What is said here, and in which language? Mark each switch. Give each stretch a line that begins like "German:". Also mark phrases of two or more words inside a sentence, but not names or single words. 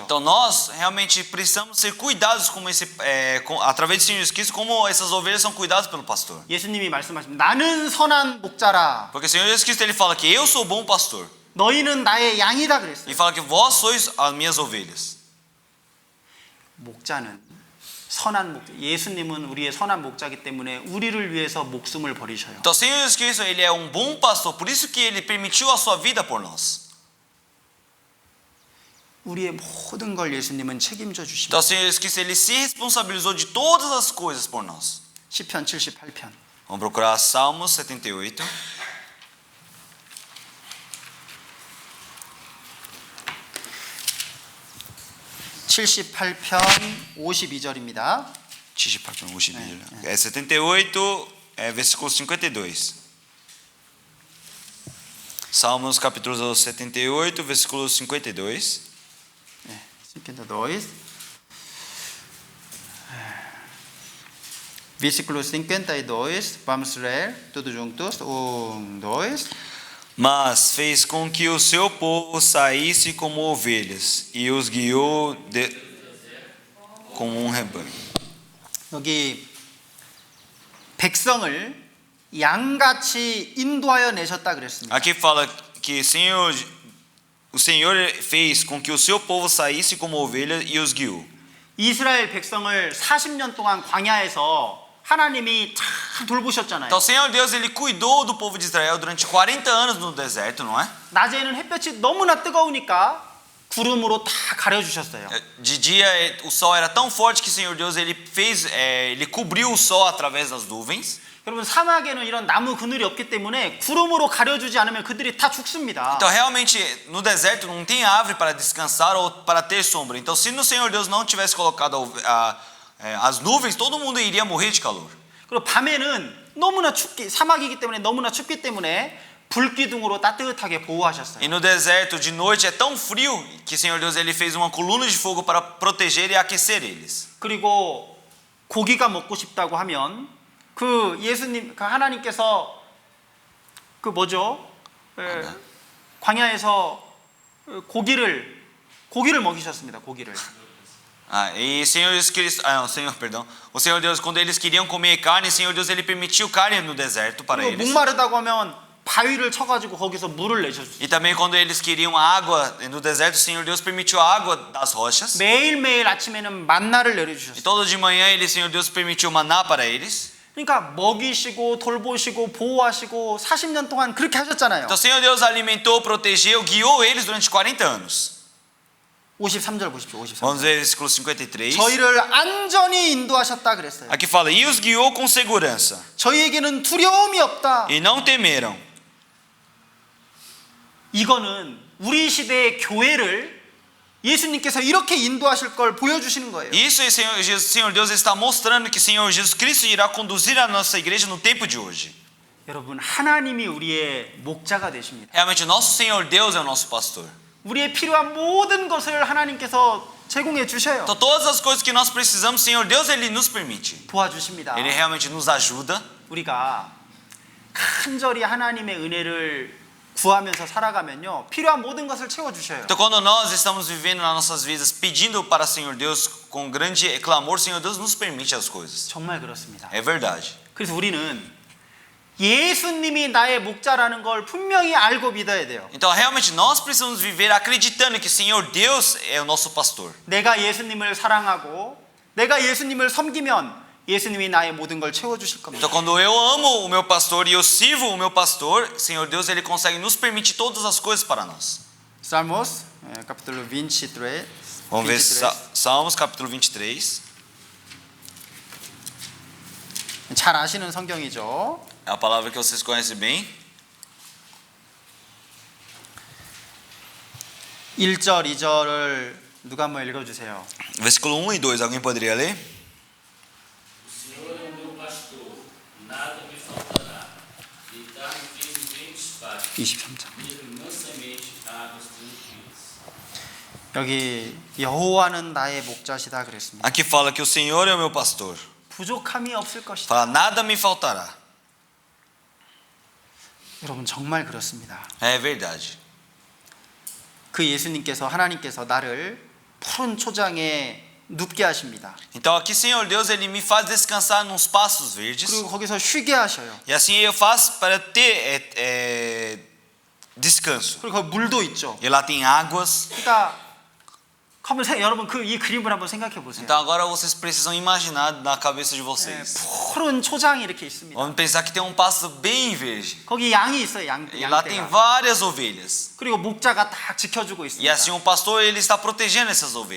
Portuguese: Então, nós realmente precisamos ser cuidados através de Senhor Jesus Cristo, como essas ovelhas são cuidadas pelo pastor.
Korean: 예수님이 말씀하십니다. 나는 선한 목자라.
Portuguese: Porque o Senhor Jesus Cristo ele fala que eu sou o bom pastor.
Korean: 너희는 나의 양이다 그랬어요.
Portuguese: E fala que vós sois as minhas ovelhas.
Korean: 목자는 선한 목자. 예수님은 우리의 선한 목자이기 때문에 우리를 위해서 목숨을 버리셔요.
Portuguese: Então, o Senhor Jesus Cristo ele é um bom pastor, por isso que ele permitiu a sua vida por nós.
Korean: 우리의 모든 걸 예수님은 책임져 주십니다.
Portuguese: Então, o Senhor Jesus Cristo ele se responsabilizou de todas as coisas por nós.
Korean: 시편 78편.
Portuguese: Vamos procurar Salmos 78.
Korean: (78편) 52절입니다.
Portuguese: 78, 52. É 78, versículo 52. Salmos capítulo 78, versículo 52.
Korean: 시편 2.
Portuguese: Versículo 52, vamos ler todos juntos. 1, 2. Mas fez com que o seu povo saísse como ovelhas e os guiou como rebanho.
Korean: 여기 백성을 양같이 인도하여 내셨다 그랬습니다.
Portuguese: Aqui fala que o Senhor fez com que o seu povo saísse como ovelha e os guiou.
Korean: 이스라엘 백성을 40년 동안 광야에서 하나님이 잘 돌보셨잖아요.
Portuguese: Então o Senhor Deus ele cuidou do povo de Israel durante 40 anos no deserto, não é?
Korean: 낮에는 햇볕이 너무나 뜨거우니까 구름으로 다 가려주셨어요.
Portuguese: De dia o sol era tão forte que o Senhor Deus ele cobriu o sol através das nuvens.
Korean: 여러분 사막에는 이런 나무 그늘이 없기 때문에 구름으로 가려주지 않으면 그들이 다 죽습니다.
Portuguese: Então realmente no deserto não tem árvore para descansar ou para ter sombra. Então se no Senhor Deus não tivesse colocado as nuvens, todo mundo iria morrer de calor.
Korean: 그리고 밤에는 너무나 사막이기 때문에 너무나 춥기 때문에 불기둥으로 따뜻하게 보호하셨어요.
Portuguese: E no deserto de noite é tão frio que o Senhor Deus ele fez uma coluna de fogo para proteger e aquecer eles.
Korean: 그리고 고기가 먹고 싶다고 하면 그 예수님, 그 하나님께서 그 뭐죠? 광야에서 고기를 먹이셨습니다. 고기를.
Portuguese: E Senhor Jesus Cristo, o Senhor Deus quando eles queriam comer carne, o Senhor Deus ele permitiu carne no deserto para
Korean: 그리고
Portuguese: eles.
Korean: 목마르다고 하면 바위를 쳐가지고 거기서 물을 내셨어요.
Portuguese: E também quando eles queriam água no deserto, o Senhor Deus permitiu a água das rochas.
Korean: 매일매일 아침에는 만나를
Portuguese: E
Korean: 내려주셨어요.
Portuguese: todo de manhã ele, Senhor Deus permitiu maná para eles.
Korean: 그러니까 먹이시고 돌보시고 보호하시고 40년 동안 그렇게 하셨잖아요.
Portuguese: Então o Senhor Deus alimentou, protegeu, guiou eles durante 40 anos.
Korean: 53절 보십시오. 53절.
Portuguese: Vamos ver versículo 53.
Korean: 저희를 안전히 인도하셨다 그랬어요.
Portuguese: Aqui fala: "E os guiou com segurança,
Korean: 저희에게는 두려움이 없다.
Portuguese: e não temeram."
Korean: 이거는 우리 시대의 교회를 예수님께서 이렇게 인도하실 걸 보여주시는 거예요.
Portuguese: Isso é Senhor Deus está mostrando que Senhor Jesus Cristo irá conduzir a nossa igreja no tempo de hoje.
Korean: 여러분 하나님이 우리의 목자가 되십니다.
Portuguese: Realmente nosso Senhor Deus é o nosso pastor.
Korean: 우리의 필요한 모든 것을 하나님께서 제공해 주셔요.
Portuguese: Então todas as coisas que nós precisamos, Senhor Deus ele nos permite.
Korean: 도와주십니다.
Portuguese: Ele realmente nos ajuda.
Korean: 우리가 간절히 하나님의 은혜를 구하면서 살아가면요 필요한 모든 것을 채워 주셔요.
Portuguese: Então quando nós estamos vivendo nas nossas vidas pedindo para Senhor Deus com grande clamor, Senhor Deus nos permite as coisas.
Korean: 정말 그렇습니다.
Portuguese: É verdade.
Korean: 그래서 우리는 예수님이 나의 목자라는 걸 분명히 알고 믿어야 돼요.
Portuguese: Então realmente nós precisamos viver acreditando que Senhor Deus é o nosso pastor.
Korean: 내가 예수님을 사랑하고 내가 예수님을 섬기면 예수님이 나의 모든 걸 채워 주실 겁니다.
Portuguese: Então quando eu amo o meu pastor e eu sirvo o meu pastor, Senhor Deus ele consegue nos permitir todas as coisas para nós. Salmos, capítulo 23. Vamos ver Salmos capítulo 23.
Korean: 잘 아시는 성경이죠.
Portuguese: É a palavra que vocês conhecem bem.
Korean: 1절, 2절을 누가 한번 읽어 주세요.
Portuguese: Versículo 1 e 2, alguém poderia ler? O Senhor é o meu pastor, nada me faltará. Deitar-me fez em verdes pastos,
Korean: 23절.
Portuguese: guia-me mansamente a águas tranquilas.
Korean: 여기 여호와는 나의 목자시다 그랬습니다.
Portuguese: Aqui fala que o Senhor é o meu pastor.
Korean: 부족함이 없을 것이다.
Portuguese: Fala, nada me faltará.
Korean: 여러분 정말 그렇습니다.
Portuguese: É verdade.
Korean: 그 예수님께서 하나님께서 나를 푸른 초장에 눕게 하십니다.
Portuguese: Então aqui Senhor Deus ele me faz descansar nos pastos verdes.
Korean: 그리고 거기서 쉬게 하셔요.
Portuguese: E assim eu faço para ter descanso.
Korean: 그리고 거기 물도 있죠.
Portuguese: E lá tem águas.
Korean: 그러니까 여러분 이 그림을 한번 생각해 보세요.
Portuguese: Então agora vocês precisam imaginar na cabeça de vocês.
Korean: 푸른 초장이 이렇게 있습니다.
Portuguese: Vamos pensar que tem um pasto bem verde.
Korean: 거기 양이 있어요.
Portuguese: E lá tem
Korean: 양떼가.
Portuguese: várias ovelhas.
Korean: 그리고 목자가 딱 지켜주고
Portuguese: E
Korean: 있습니다.
Portuguese: assim o pastor ele está protegendo essas ovelhas.